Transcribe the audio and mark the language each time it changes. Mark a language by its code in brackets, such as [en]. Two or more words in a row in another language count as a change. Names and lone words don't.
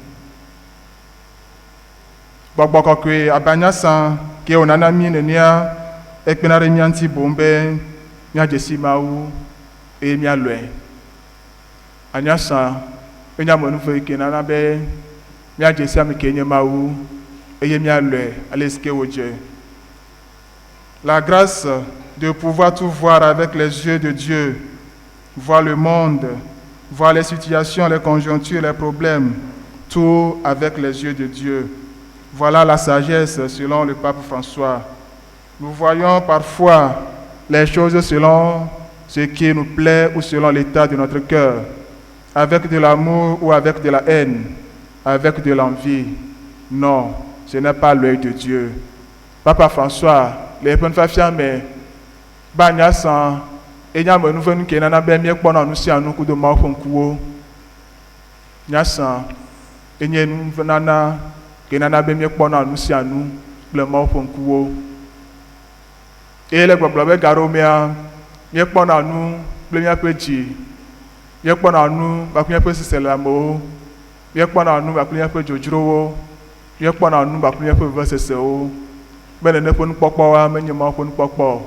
[ee] Gbɔgbɔ kɔkɔe abe anyasã ke wònana mí nenea ekpena ɖe mía ŋuti boŋ be míadze si Mawu eye míalɔe. Anyasã enye amenuve yi ke nana be míadze si ame ke nye Mawu eye míalɔe ale si ke wòdze. [fr] La grâce de pouvoir tout voir avec les yeux de Dieu, voir le monde, voir les situations, les conjonctures, les problèmes, tout avec les yeux de Dieu. Voilà la sagesse selon le pape François. Nous voyons parfois les choses selon ce qui nous plaît ou selon l'état de notre cœur, avec de l'amour ou avec de la haine, avec de l'envie. Non, ce n'est pas l'œil de Dieu. [ee] Papa François, [fr] les bonnes familles, [ee] Banyasã, et nyame nuvenu ke nana be míekpɔna nu sia nu kudo Mawu ƒe ŋkuwo. Nyasã, enye nunana ke nana be míekpɔna nu sia nu kple Mawu ƒe ŋkuwo. Eye le gbɔgblɔ be gaɖomea, míekpɔna nu kple míaƒe dzi, míekpɔna nu kpakple míaƒe sesẽleamewo, míekpɔna nu kpakple míaƒe dzodzrowo, míekpɔna nu kpakple míaƒe vevesesewo, be nene ƒe nukpɔkpɔwoa menye Mawu ƒe nukpɔkpɔ o.